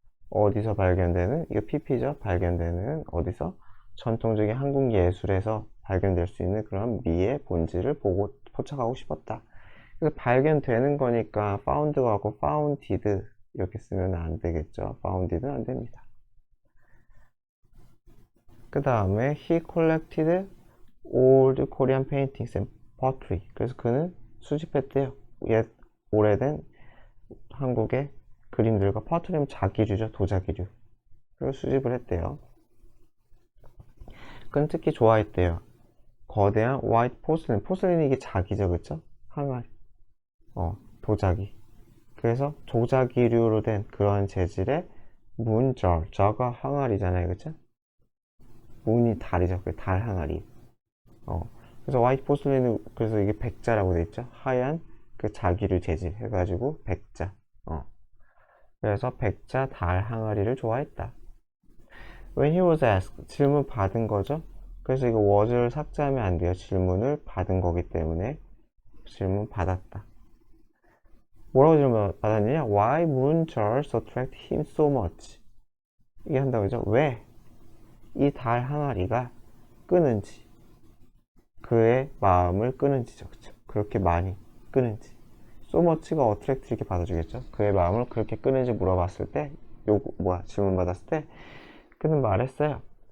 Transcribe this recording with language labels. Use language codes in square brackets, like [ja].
[ko] 어디서 발견되는? 이거 pp죠? 발견되는 어디서? 전통적인 한국 예술에서 발견될 수 있는 그런 미의 본질을 포착하고 싶었다. 그래서 발견되는 거니까 found가 하고 founded 이렇게 쓰면 안 되겠죠. founded는 안 됩니다. 그 다음에 [en] he collected old Korean paintings and pottery. [ko] 그래서 그는 수집했대요. 오래된 한국의 그림들과 pottery는 자기류죠. 도자기류. 그걸 수집을 했대요. 그는 특히 좋아했대요. 거대한 [en] white porcelain. [ko] 포슬린이 이게 자기죠, 그쵸? 항아리. 도자기. 그래서 도자기류로 된 그런 재질의 문절. 저가 항아리잖아요, 그쵸? 문이 달이죠. 그 달 항아리. 그래서 화이트 포슬린은 그래서 이게 백자라고 돼 있죠. 하얀 그 자기류 재질 해가지고 백자. 그래서 백자 달 항아리를 좋아했다. [en] When he was asked, [ko] 질문 받은 거죠. 그래서 이거 was를 삭제하면 안 돼요. 질문을 받은 거기 때문에 질문 받았다. 뭐라고 질문 받았느냐? [en] Why moon jars attract him so much? [ko] 이게 한다고 그죠? 왜 이 달 항아리가 끄는지, 그의 마음을 끄는지죠. 그쵸? 그렇게 많이 끄는지. so much가 attract 이렇게 받아주겠죠? 그의 마음을 그렇게 끄는지 물어봤을 때, 질문 받았을 때, 그는 말했어요.